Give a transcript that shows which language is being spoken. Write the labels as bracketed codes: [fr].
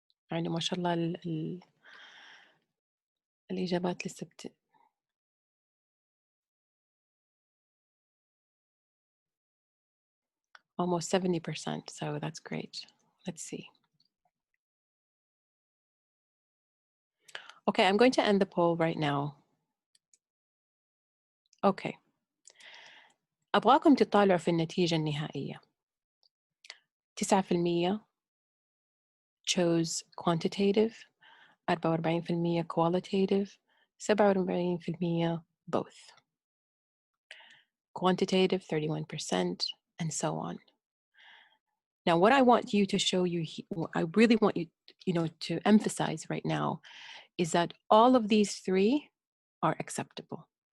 [ar] يعني ما شاء الله الإجابات لسه [en] almost 70%, so that's great. Let's see. Okay, I'm going to end the poll right now. Okay. [ar] أبغاكم تطالعوا في النتيجة النهائية. [en] 9% chose quantitative, 44% qualitative, 47% both. Quantitative, 31%, and so on. Now, what I want you to show you, I really want you, to emphasize right now is that all of these 3 are acceptable.